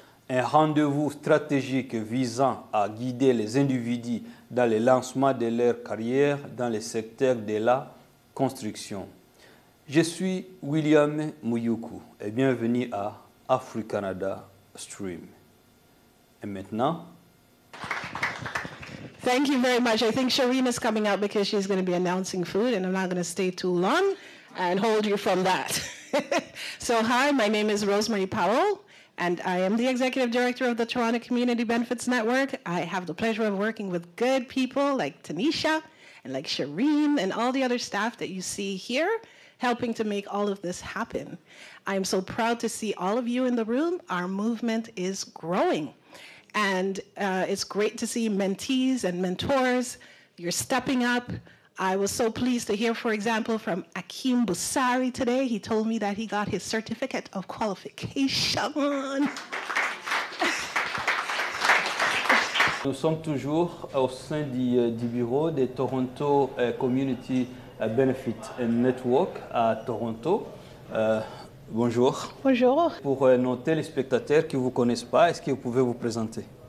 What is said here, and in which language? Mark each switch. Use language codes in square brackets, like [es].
[fr] Un rendez-vous stratégique visant à guider les individus dans le lancement de leur carrière dans le secteur de la construction. Je suis William Muyuku et bienvenue à AfriCanada Stream. Et maintenant... [en] Thank you very much. I think Shireen is coming out because she's going to be announcing food, and I'm not going to stay too long and hold you from that. So hi, my name is Rosemary Powell, and I am the Executive Director of the Toronto Community Benefits Network. I have the pleasure of working with good people like Tanisha and like Shireen and all the other staff that you see here, helping to make all of this happen. I am so proud to see all of you in the room. Our movement is growing. And it's great to see mentees and mentors. You're stepping up. I was so pleased to hear, for example, from Akeem Busari today. He told me that he got his certificate of qualification. [fr] Nous sommes toujours au sein du bureau de Toronto Community Benefit Network à Toronto. Bonjour. Bonjour. Pour nos téléspectateurs qui ne vous connaissent pas, est-ce que vous pouvez vous présenter?